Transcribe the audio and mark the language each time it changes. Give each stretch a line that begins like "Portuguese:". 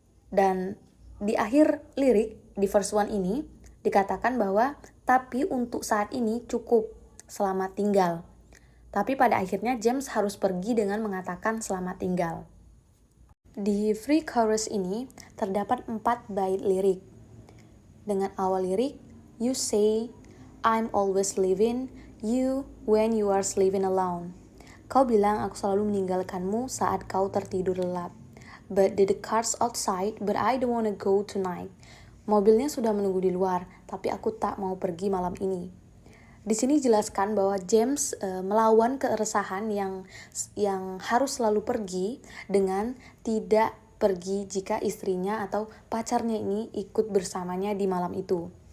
Indonesian: Dan di akhir lirik di verse 1 ini dikatakan bahwa tapi untuk saat ini cukup, selamat tinggal. Tapi pada akhirnya James harus pergi dengan mengatakan selamat tinggal. Di free chorus ini terdapat 4 bait lirik. Dengan awal lirik,
English: you say, I'm always leaving you when you are sleeping alone.
Indonesian: Kau bilang aku selalu meninggalkanmu saat kau tertidur lelap.
English: But the car's outside, but I don't wanna go tonight.
Indonesian: Mobilnya sudah menunggu di luar, tapi aku tak mau pergi malam ini. Di sini jelaskan bahwa James melawan keresahan yang harus selalu pergi dengan tidak pergi jika istrinya atau pacarnya ini ikut bersamanya di malam itu.